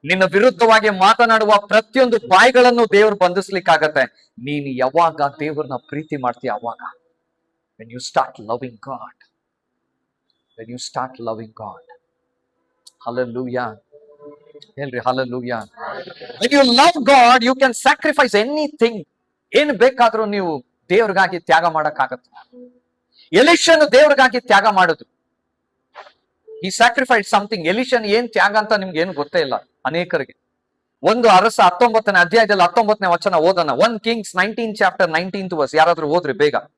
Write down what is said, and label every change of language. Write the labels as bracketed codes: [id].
[kn] ನಿನ್ನ ವಿರುದ್ಧವಾಗಿ ಮಾತನಾಡುವ ಪ್ರತಿಯೊಂದು ಬಾಯಿಗಳನ್ನು ದೇವ್ರು ಬಂಧಿಸ್ಲಿಕ್ಕಾಗತ್ತೆ. ನೀನು ಯಾವಾಗ ದೇವ್ರನ್ನ ಪ್ರೀತಿ ಮಾಡ್ತೀಯ ಅವಾಗ. [en] when you start loving God, when you start loving God. Hallelujah. [kn] ಹೇಳ್ರಿ [en] hallelujah. when you love God, you can sacrifice anything. [kn] ಏನ್ ಬೇಕಾದ್ರೂ ನೀವು ದೇವ್ರಿಗಾಗಿ ತ್ಯಾಗ ಮಾಡಕ್ಕಾಗತ್ತೆ. ಎಲಿಷನು ದೇವ್ರಿಗಾಗಿ ತ್ಯಾಗ ಮಾಡುದು. ಈ ಸ್ಯಾಕ್ರಿಫೈಸ್ ಸಮಥಿಂಗ್. ಎಲಿಷನ್ ಏನ್ ತ್ಯಾಗ ಅಂತ ನಿಮ್ಗೆ ಏನು ಗೊತ್ತೇ ಇಲ್ಲ ಅನೇಕರಿಗೆ. ಒಂದು ಅರಸ 19ನೇ ಅಧ್ಯಾಯದಲ್ಲಿ 19ನೇ ವಚನ ಓದೋಣ. [en] 1 Kings 19 chapter 19th verse. [kn] ಯಾರಾದ್ರೂ ಓದ್ರಿ ಬೇಗ.